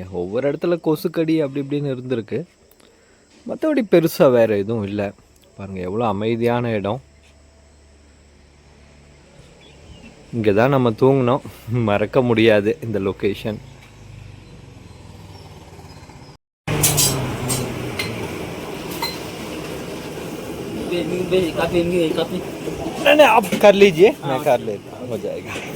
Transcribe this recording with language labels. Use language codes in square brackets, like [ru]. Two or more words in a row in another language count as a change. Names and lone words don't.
[ta] ஒவ்வொரு இடத்துல கொசுக்கடி அப்படி இப்படின்னு இருந்திருக்கு, மற்றபடி பெருசாக வேறு எதுவும் இல்லை. பாருங்கள், எவ்வளோ அமைதியான இடம். இங்கே தான் நம்ம தூங்கினோம், மறக்க முடியாது இந்த லொக்கேஷன். Kape. [hi] नहीं आप कर लीजिए, मैं कर लेता हूँ, हो जाएगा।